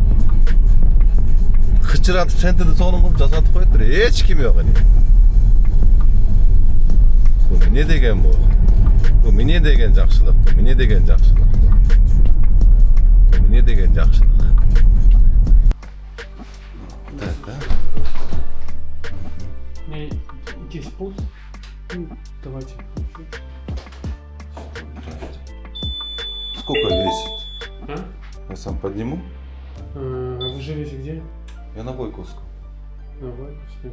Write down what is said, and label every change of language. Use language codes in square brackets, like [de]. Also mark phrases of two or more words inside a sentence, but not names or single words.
[ky] Кычыратып сентеди сонун кылып жасатып коюптур. Эч ким жок эне. Бу эмне деген бу? Бу эмне деген жакшылык? Бу эмне деген жакшылык? Бу эмне деген жакшылык? Да. [ru] Здесь пульс. Давайте. Сколько весит? А? Я сам подниму. Вы живете где? Я на Бойковском. На Бойковском.